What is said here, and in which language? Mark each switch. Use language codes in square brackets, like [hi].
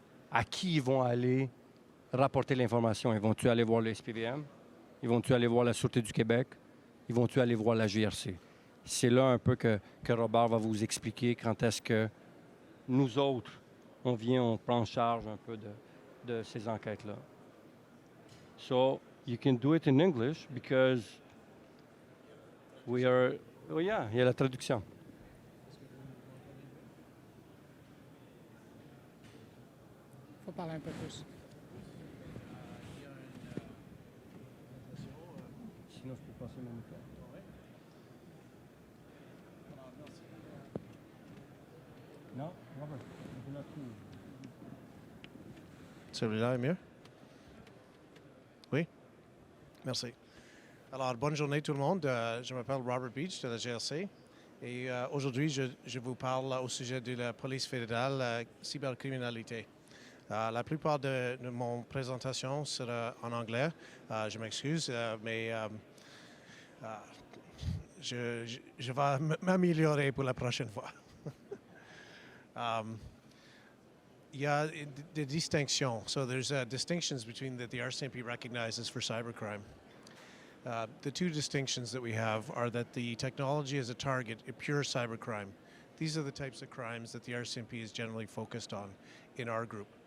[fr] À qui ils vont aller rapporter l'information? Ils vont-tu aller voir le SPVM? Ils vont-tu aller voir la Sûreté du Québec? Ils vont-tu aller voir la GRC? C'est là un peu que Robert va vous expliquer quand est-ce que nous autres, on prend en charge un peu de ces enquêtes-là. [en] So, you can do it in English because we are... [fr] Oh yeah, il y a la traduction. Il faut parler un peu plus. Sinon, je peux passer mon micro. Non, Robert, Celui-là est mieux? Oui? Merci. Alors, bonne journée tout le monde. Je m'appelle Robert Beach de la GRC et aujourd'hui, je vous parle au sujet de la police fédérale cybercriminalité. La plupart de mon présentation sera en anglais. Je m'excuse, mais je vais m'améliorer pour la prochaine fois. Il y a des distinctions. [en] So there's distinctions between that the RCMP recognizes for cybercrime. The two distinctions that we have are that the technology as a target, a pure cybercrime. These are the types of crimes that the RCMP is generally focused on in our group.